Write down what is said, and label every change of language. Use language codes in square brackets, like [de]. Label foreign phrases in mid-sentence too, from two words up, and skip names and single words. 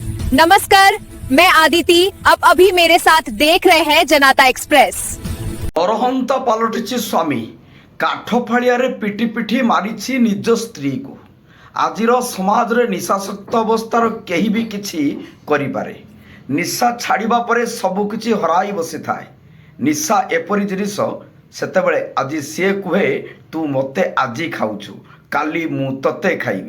[hi] नमस्कार, मैं आदिति। अब अभी मेरे साथ देख रहे हैं जनता एक्सप्रेस। [or] ଅରହନ୍ତା ପାଲଟିଛି ସ୍ୱାମୀ କାଠ ଫାଳିଆରେ ପିଟି ପିଟି ମାରିଛି ନିଜ ସ୍ତ୍ରୀକୁ। ଆଜିର ସମାଜରେ ନିଶାସକ୍ତ ଅବସ୍ଥାର କେହି ବି କିଛି କରିପାରେ। ନିଶା ଛାଡ଼ିବା ପରେ ସବୁକିଛି ହରାଇ ବସିଥାଏ। ନିଶା ଏପରି ଜିନିଷ, ସେତେବେଳେ ଆଜି ସିଏ କୁହେ ତୁ ମୋତେ ଆଜି ଖାଉଛୁ, କାଲି ମୁଁ ତତେ ଖାଇବି।